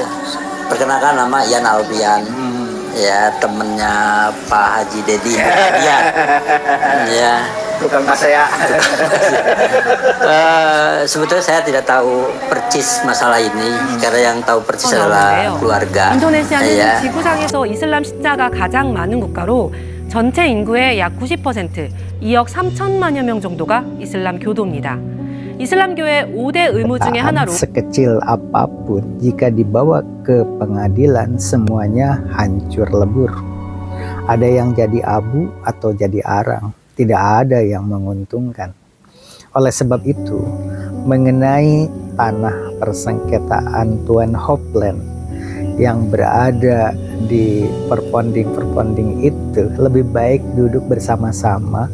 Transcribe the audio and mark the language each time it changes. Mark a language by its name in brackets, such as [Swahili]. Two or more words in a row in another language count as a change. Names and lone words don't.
[Indonesian] Perkenalkan nama Ian Albian. Ya, temennya Pak Haji Dedi. Ya. Bukan Pak saya. Sebetulnya saya tidak tahu persis masalah ini karena yang tahu persis adalah keluarga. [Korean] 인도네시아는 [Indonesian] Ya. [Korean] 지구상에서 이슬람 신자가 가장 많은 국가로 전체 인구의 약 90%, 2억 3천만여 명 정도가 이슬람 교도입니다. 이슬람교의 5대 의무 중에 하나로 [Indonesian] sekecil apapun jika dibawa ke pengadilan semuanya hancur lebur. Ada yang jadi abu atau jadi arang, tidak ada yang menguntungkan. Oleh sebab itu, mengenai tanah persengketaan Tuan Hopland yang berada di perponding-perponding itu lebih baik duduk bersama-sama.